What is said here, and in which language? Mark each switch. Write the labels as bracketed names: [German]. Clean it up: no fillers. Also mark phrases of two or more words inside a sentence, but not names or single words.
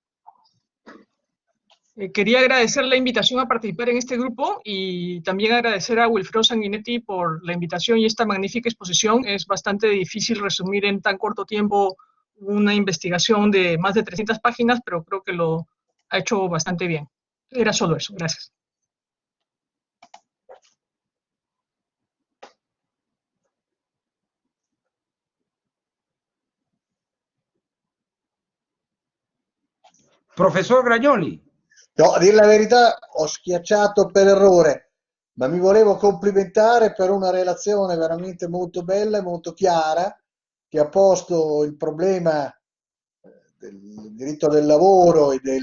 [Spanish] Quería agradecer la invitación a participar en este grupo y también agradecer a Wilfredo Sanguinetti por la invitación y esta magnífica exposición. Es bastante difícil resumir en tan corto tiempo una investigación de más de 300 páginas, pero creo que lo ha hecho bastante bien. Era solo eso. Gracias. [Italian] Professor Gragnoli. No, a dire la verità ho schiacciato per errore, ma mi volevo complimentare per una relazione veramente molto bella e molto chiara che ha posto il problema del diritto del lavoro e